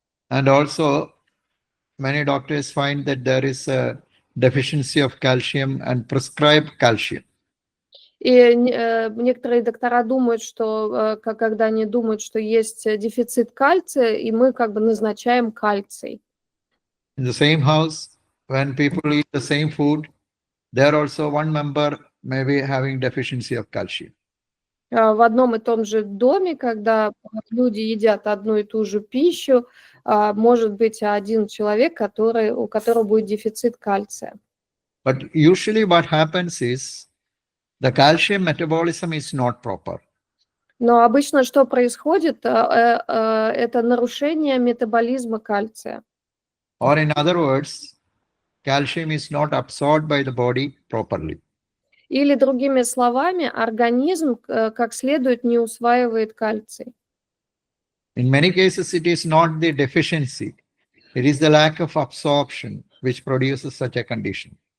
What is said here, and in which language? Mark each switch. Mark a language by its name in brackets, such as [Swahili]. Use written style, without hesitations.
[English] And also, many doctors find that there is a deficiency of calcium and prescribe calcium. [Russian] И некоторые доктора думают, что когда они думают, что есть дефицит кальция, и мы как бы назначаем кальций. [English] In the same house, when people eat the same food, there also one member may be having deficiency of calcium. [Russian] В одном и том же доме, когда люди едят одну и ту же пищу, может быть один человек, у которого будет дефицит кальция. [English] But usually what happens is the calcium metabolism is not proper. [Russian] Но обычно что происходит, это нарушение метаболизма кальция. [English] Or in other words, calcium is not absorbed by the body properly. [Russian] Или, другими словами, организм как следует не усваивает кальций. [English] In many cases, it is not the deficiency, it is the lack of absorption which produces such a condition.